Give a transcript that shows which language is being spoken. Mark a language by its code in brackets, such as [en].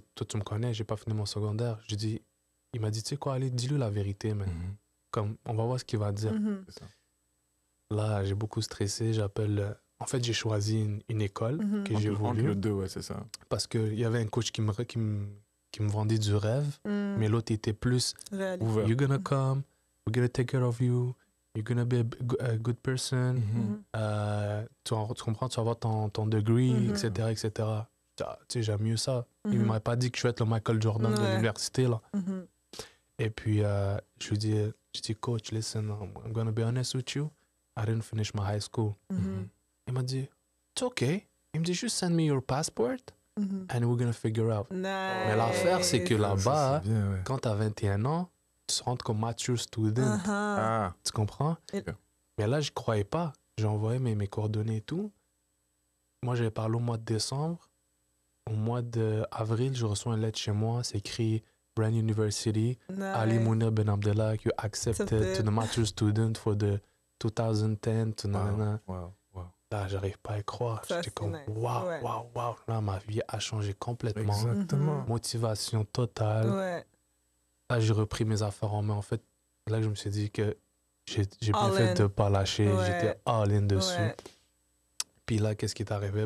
[fr] Toi, tu me connais, j'ai pas fini mon secondaire. Il m'a dit, tu sais quoi, allez, dis-lui la vérité, man. Comme, on va voir ce qu'il va dire. C'est ça. Là, j'ai beaucoup stressé. J'appelle. En fait, j'ai choisi une école que j'ai voulu. Entre le deux, ouais, c'est ça. Parce qu'il y avait un coach qui me vendait du rêve, mais l'autre était plus ouvert. [en] You're gonna come, we're gonna take care of you, you're gonna be a good person. [fr] Tu comprends, tu vas avoir ton degree, etc. Tu sais, j'aime mieux ça. Il ne m'avait pas dit que je vais être le Michael Jordan de l'université, là. Et puis, je lui dis, [en] coach, listen, I'm gonna be honest with you. I didn't finish my high school. [fr] Il m'a dit, [en] it's okay. [fr] Il me dit, [en] just send me your passport and we're gonna figure out. Nice. [fr] Mais l'affaire, c'est que là-bas, quand tu as 21 ans, tu rentres comme mature student. Tu comprends? Mais là, je croyais pas. J'ai envoyé mes coordonnées et tout. Moi, j'avais parlé au mois de décembre. Au mois d'avril, je reçois une lettre chez moi. C'est écrit Brand University. [en] Ali Mounir Ben Abdellah, you accepted to the mature student for the 2010. Wow. [fr] Là, j'arrive pas à y croire. J'étais comme, wow. Là, ma vie a changé complètement. Exactement. Motivation totale. Là, j'ai repris mes affaires en main. En fait, là, je me suis dit que j'ai bien fait de ne pas lâcher. J'étais all-in dessus. Puis là, qu'est-ce qui est arrivé?